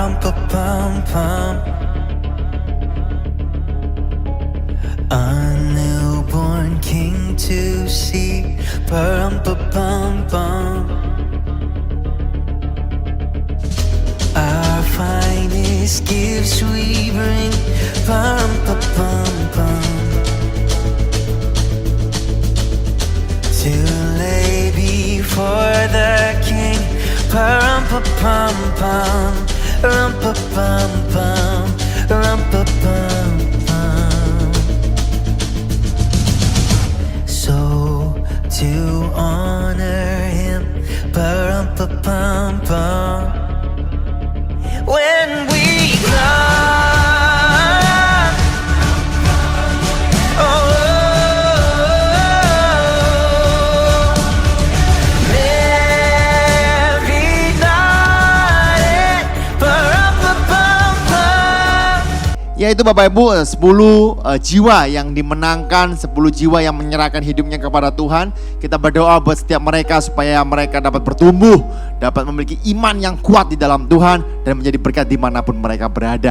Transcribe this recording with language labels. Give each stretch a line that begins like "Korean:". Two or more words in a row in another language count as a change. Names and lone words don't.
English: Pum-pum-pum. A newborn king to see. Pum-pum-pum-pum. Our finest gifts we bring. Pum-pum-pum-pum. To lay before the king. Pum-pum-pum-pum. Rum-pum-pum-pum. Rum-pum-pum-pum. So to honor him. Pum-pum-pum-pum. When we come, oh, every night,
Indonesian: Yaitu Bapak Ibu 10 jiwa yang dimenangkan, 10 jiwa yang menyerahkan hidupnya kepada Tuhan. Kita berdoa buat setiap mereka supaya mereka dapat bertumbuh, dapat memiliki iman yang kuat di dalam Tuhan dan menjadi berkat dimanapun mereka berada.